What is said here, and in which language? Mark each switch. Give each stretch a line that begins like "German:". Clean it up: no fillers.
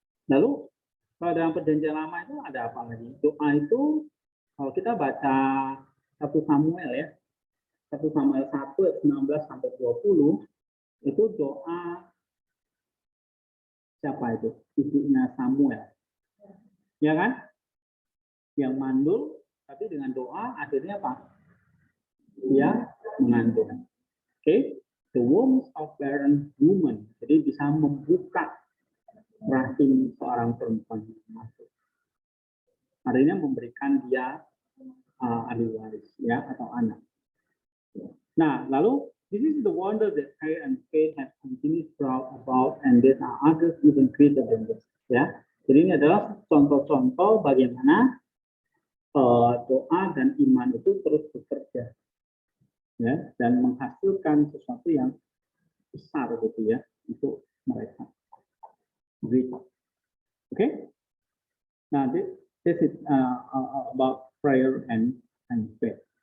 Indonesian: Lalu kalau dalam perjanjian lama itu ada apa lagi? Doa itu kalau kita baca 1 Samuel ya, 1 Samuel 1 ayat 19 sampai 20 itu doa siapa itu? Ibunya Samuel. Ya kan? Yang mandul tapi dengan doa akhirnya apa? Dia mengandung.
English: Oke, the womb of barren woman.
Indonesian: Jadi bisa membuka rahim seorang perempuan masuk. Artinya memberikan dia ahli waris ya atau anak. Nah, lalu
English: this is the wonder that prayer and faith have continued brought about, and there are others even greater than this.
Indonesian: Ya, jadi ini adalah contoh-contoh bagaimana doa dan iman itu terus bekerja. Ya, dan menghasilkan sesuatu yang besar gitu ya untuk mereka. Gitu. Oke?
English: Nah, this is about prayer and faith.